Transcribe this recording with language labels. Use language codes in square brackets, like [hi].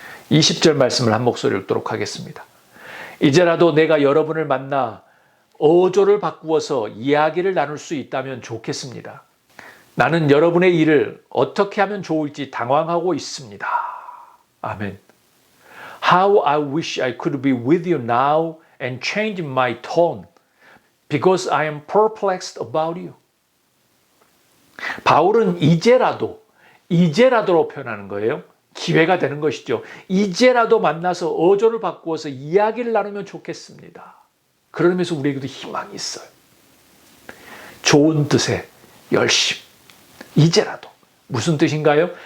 [ko] 20절 말씀을 한 목소리로 읽도록 하겠습니다. 이제라도 내가 여러분을 만나 어조를 바꾸어서 이야기를 나눌 수 있다면 좋겠습니다. 나는 여러분의 일을 어떻게 하면 좋을지 당황하고 있습니다. 아멘. [en] How I wish I could be with you now and change my tone because I am perplexed about you. [ko] 바울은 이제라도로 표현하는 거예요. 기회가 되는 것이죠. 이제라도 만나서 어조를 바꾸어서 이야기를 나누면 좋겠습니다. 그러면서 우리에게도 희망이 있어요. 좋은 뜻의 열심. 이제라도. 무슨 뜻인가요?